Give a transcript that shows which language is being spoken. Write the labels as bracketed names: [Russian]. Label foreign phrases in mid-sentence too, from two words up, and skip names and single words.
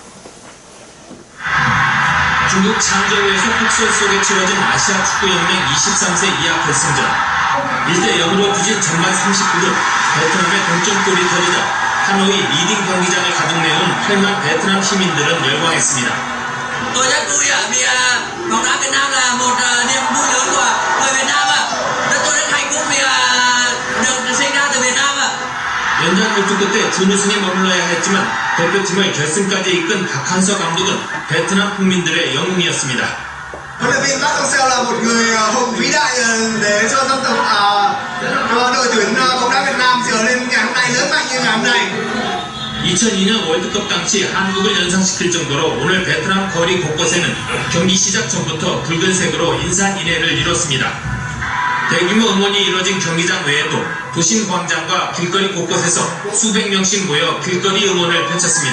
[Korean] 중국 창저우에서 폭설 속에 치러진 아시아 축구연맹 23세 이하 결승전. 1대 0으로 뒤진 전반 39분 베트남의 동점골이 터지자 하노이 리딩 경기장을 가득 메운 8만 베트남 시민들은 열광했습니다. [Vietnamese] Tôi rất vui ạ vì bóng đá Việt Nam là một niềm vui lớn của người Việt Nam ạ. Tôi rất hạnh phúc vì được sinh ra từ Việt Nam ạ. [Korean] 연장 결투 끝에 준우승에 머물러야 했지만 대표팀을 결승까지 이끈 박항서 감독은 베트남 국민들의 영웅이었습니다. [Vietnamese] Huấn luyện viên Park Hang-seo là một người hùng vĩ đại để cho dân tộc đội tuyển bóng đá Việt Nam trở nên ngày hôm nay lớn mạnh như ngày hôm nay. [Korean] 2002년 월드컵 당시 한국을 연상시킬 정도로 오늘 베트남 거리 곳곳에는 경기 시작 전부터 붉은색으로 인산인해를 이뤘습니다. 대규모 응원이 이뤄진 경기장 외에도 도심 광장과 길거리 곳곳에서 수백 명씩 모여 길거리 응원을 펼쳤습니다.